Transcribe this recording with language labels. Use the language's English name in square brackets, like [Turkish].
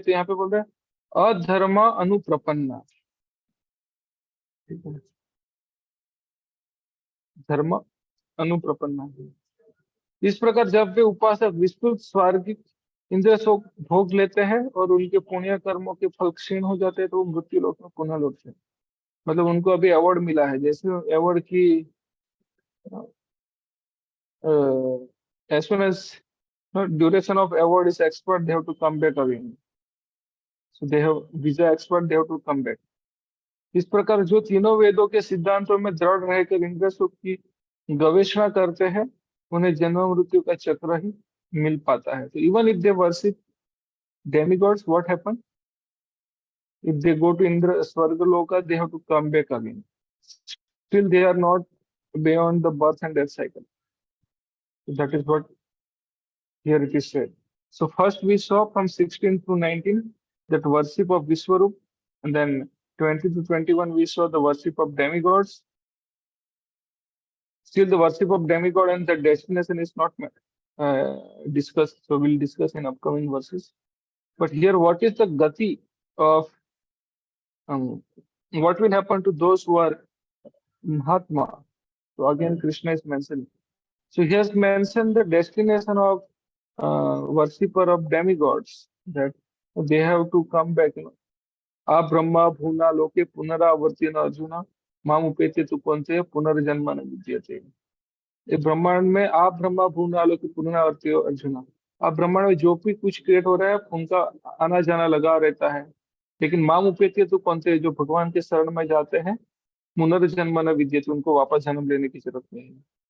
[Hindi] तो यहाँ पे बोल रहे हैं अधर्म अनुप्रपन्ना, ठीक है, धर्म अनुप्रपन्ना। इस प्रकार जब वे उपासक विस्तृत स्वर्गिक इंद्रिय सुख भोग लेते हैं और उनके पुण्य कर्मों के फल क्षीण हो जाते हैं, तो वो मृत्यु लोक में पुनः लौटते हैं। मतलब उनको अभी अवार्ड मिला है, जैसे अवार्ड की [English] as soon as duration of award is expired, they have to come back again. So they have visa expired, they have to come back. [Hindi] इस प्रकार जो तीनों वेदों के सिद्धांतों में दृढ़ रहकर इंद्रिय सुख की गवेषणा करते हैं, उन्हें जन्म मृत्यु का चक्र ही मिल पाता है। तो [English] Even if they worship demigods, what happen? If they go to Indra Swargaloka, they have to come back again. Still, they are not beyond the birth and death cycle. So that is what here it is said. So first we saw from 16 to 19 that worship of Vishwarup, and then 20 to 21 we saw the worship of demigods. Still the worship of demigod and the destination is not discussed, so we'll discuss in upcoming verses. But here what is the gati of what will happen to those who are Mahatma? So again Krishna is mentioned. So he has mentioned the destination of worshipper of demigods, that they have to come back. [Sanskrit] आ ब्रह्मा भूना लोके पुनरावर्तिन अर्जुना माम उपेत्य तु कौन्तेय पुनर्जन्म न विद्यते। [Hindi] ये ब्रह्मांड में [Sanskrit] आप ब्रह्मा भूना लोके पुनरावर्ति अर्जुना, [Hindi] आप ब्रह्मांड में जो भी कुछ क्रिएट हो रहा है उनका आना जाना लगा रहता है, लेकिन [Sanskrit] माम उपेत्य तु कौन्तेय, [Hindi] जो भगवान के शरण में जाते हैं [Sanskrit] पुनर्जन्म न विद्यते, [Hindi] उनको वापस जन्म लेने की जरूरत नहीं है।